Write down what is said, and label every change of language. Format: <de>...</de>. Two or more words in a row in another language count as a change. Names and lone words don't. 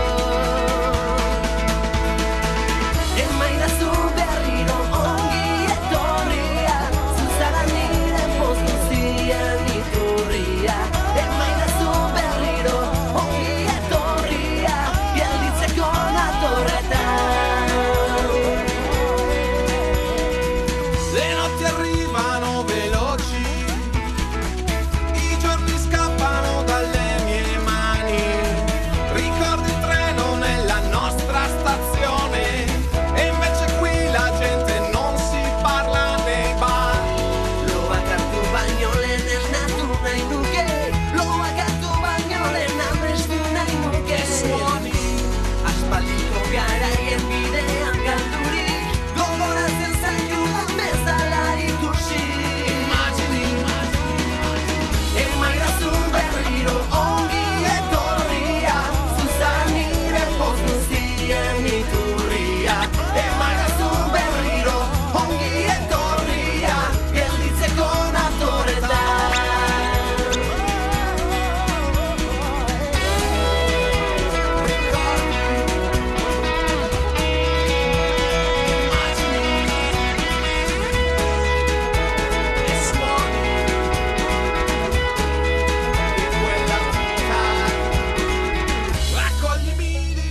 <eu>Emaidazu berriro ongi etorria Zuzara nire poz guztian Emaidazu berriro ongi etorria Gelditzeko natorretan</eu> <it>Le notti arrivano veloci I giorni scappano dalle mie mani Ricordo il treno nella nostra stazione E invece qui la gente non si parla nei bar</it> <eu>Lo bakartu baino lehen ez natu nahi nuke Lo bakartu baino lehen amestu nahi nuke</eu> <it>Suoni</it> <eu>Aspaldiko garaien bidean galdurik Gogoratzen zaitudan bezala ikusi</eu> <it>Immagini</it> <eu>Emaidazu berriro ongi etorria Zuzara nire poz guztien iturria Emaidazu berriro ongi etorria Gelditzeko natorretan</eu> <it>E suoni di quella vita Raccoglimi di</it>